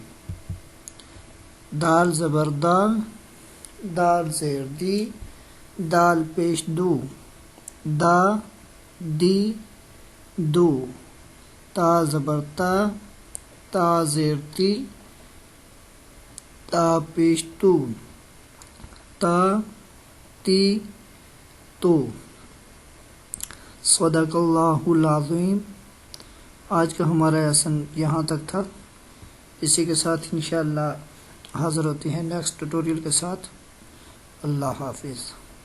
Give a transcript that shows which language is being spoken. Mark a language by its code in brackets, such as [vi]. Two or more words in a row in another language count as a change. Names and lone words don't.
[ur] دال زبر دا دال زیر دی دال پیش دو دا دی دو تا زبر تا تا زیر تی تا پیش تو تا تی تو [ar] صدق اللہ العظیم۔ [ur] آج کا ہمارا لیسن یہاں تک تھا، اسی کے ساتھ [ar] انشاءاللہ [ur] حاضر ہوتے ہیں [en] next tutorial [ur] کے ساتھ۔ اللہ حافظ۔